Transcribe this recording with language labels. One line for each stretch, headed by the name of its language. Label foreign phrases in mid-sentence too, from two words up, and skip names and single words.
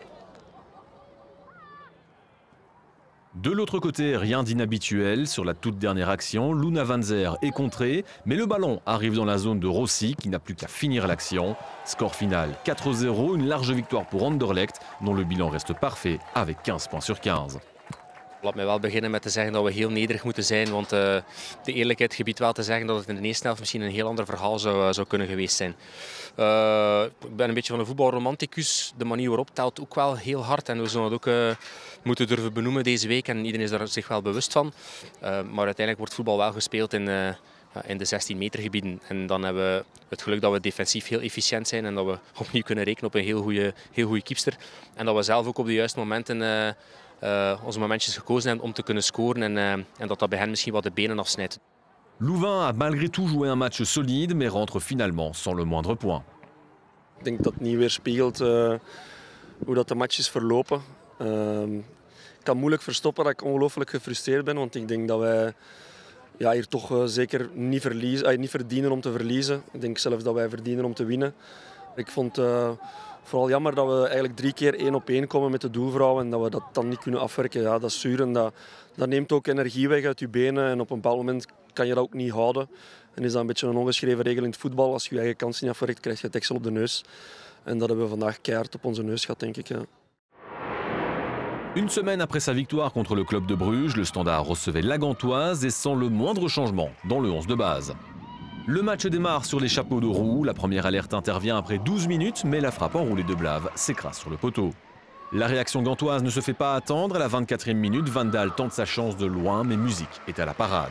French: De l'autre côté, rien d'inhabituel. Sur la toute dernière action, Luna Van Zer est contrée, mais le ballon arrive dans la zone de Rossi qui n'a plus qu'à finir l'action. Score final 4-0, une large victoire pour Anderlecht, dont le bilan reste parfait avec 15 points sur 15.
Dutch: Laat mij wel beginnen met te zeggen dat we heel nederig moeten zijn, want de eerlijkheid gebiedt wel te zeggen dat het in de eerste helft misschien een heel ander verhaal zou kunnen geweest zijn. Ik ben een beetje van een voetbalromanticus. De manier waarop telt ook wel heel hard en we zullen het ook moeten durven benoemen deze week en iedereen is daar zich wel bewust van. Maar uiteindelijk wordt voetbal wel gespeeld in de 16 meter gebieden. En dan hebben we het geluk dat we defensief heel efficiënt zijn en dat we opnieuw kunnen rekenen op een heel goede keepster. En dat we zelf ook op de juiste momenten onze momentjes gekozen hebben om te kunnen scoren en dat bij hen misschien wat de benen afsnijdt.
French: Louvain a malgré tout joué un match solide, mais rentre finalement sans le moindre point.
Dutch: Ik denk dat het niet weerspiegelt hoe dat de match is verlopen. Ik kan moeilijk verstoppen dat ik ongelooflijk gefrustreerd ben, want ik denk dat wij hier toch zeker niet verdienen om te verliezen. Ik denk zelfs dat wij verdienen om te winnen. Ik vond vooral jammer dat we eigenlijk 3 keer 1-op-1 komen met de doelvrouw en dat we dat dan niet kunnen afwerken. Ja, dat is zuur en dat neemt ook energie weg uit je benen en op een bepaald moment kan je dat ook niet houden. En is dat een beetje een ongeschreven regel in het voetbal. Als je je eigen kansen niet afwerkt, krijg je het deksel op de neus. En dat hebben we vandaag keihard op onze neus gehad, denk ik. Ja.
French: Une semaine après sa victoire contre le club de Bruges, le Standard recevait la Gantoise et sans le moindre changement dans le 11 de base. Le match démarre sur les chapeaux de roue. La première alerte intervient après 12 minutes, mais la frappe enroulée de Blave s'écrase sur le poteau. La réaction gantoise ne se fait pas attendre. À la 24e minute, Van Daal tente sa chance de loin, mais Musique est à la parade.